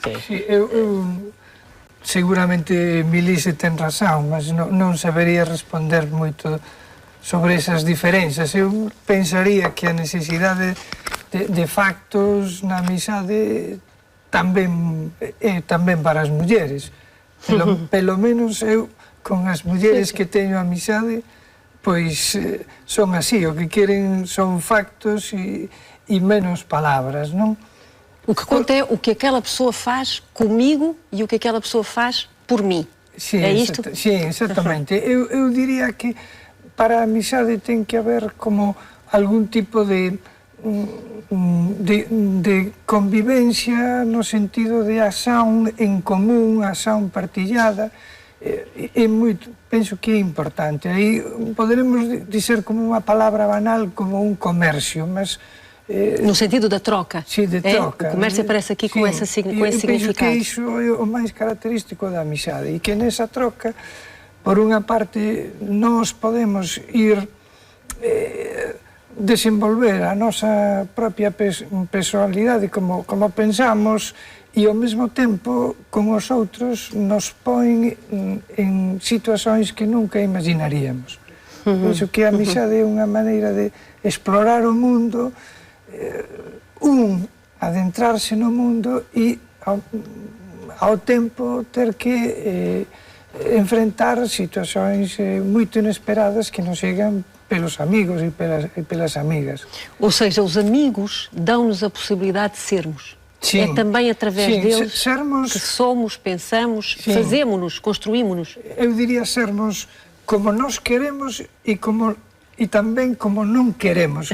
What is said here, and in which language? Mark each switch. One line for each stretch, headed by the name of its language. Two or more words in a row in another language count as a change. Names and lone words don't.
Portuguese: Sim, seguramente Milice tem razão, mas não saberia responder muito sobre essas diferenças. Eu pensaria que a necessidade de factos na amizade também é também para as mulheres. Pelo menos eu, com as mulheres que tenho amizade, pois
Galician: son así, o que queren son factos e menos palavras, non?
Portuguese: O que conta é o que aquela pessoa faz comigo e o que aquela pessoa faz por mim.
Galician: Sí,
Portuguese: é isto? Sim, exatamente.
Galician: Eu diría que para a amizade ten que haber como algún tipo de convivencia no sentido de acción en común, acción partillada.
Portuguese: Penso que é importante.
Galician: Aí poderemos dizer como unha palabra banal, como un comercio, mas...
Portuguese: No sentido da troca. Sim, de troca. O comércio aparece aqui com esse significado.
Galician: Eu penso que iso é o máis característico da amizade, e que nesa troca, por unha parte, nós podemos ir desenvolver a nosa propia personalidade como pensamos, e ao mesmo tempo con os outros nos põen en situacións que nunca imaginaríamos. Penso que a amizade é unha maneira de explorar o mundo, adentrarse no mundo e ao tempo ter que enfrentar situacións moito inesperadas que nos chegan
Portuguese: pelos amigos e pelas amigas. Ou seja, os amigos dão-nos a possibilidade de sermos. Sim. É também através deles sermos... que somos, pensamos, fazemos-nos, construímos-nos. Eu diría sermos como nós queremos e também como não queremos.